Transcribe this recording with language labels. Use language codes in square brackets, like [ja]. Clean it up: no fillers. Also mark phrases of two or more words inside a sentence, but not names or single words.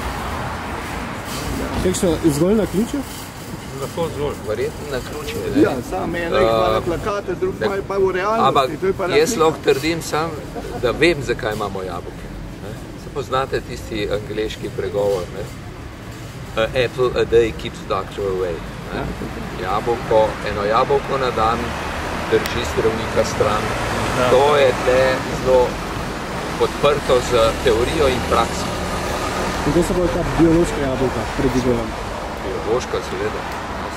[sl] Kakšno zgolj na ključu? Lahko zgolj. Verjetno na ključu, ne? Ja, sam ene ima plakate, drug pa v realnosti. Ampak jaz lahko trdim sam, da vem, zakaj imamo jabolke. Se poznate tisti angleški pregovor, ne? [en] Apple a day keeps doctor away. [sl] Eno jabolko na dan drži zdravnika stran. To je zelo podprto z teorijo in prakso. In to se bo ta biološka jabolka, predvidevam? Biološka, seveda.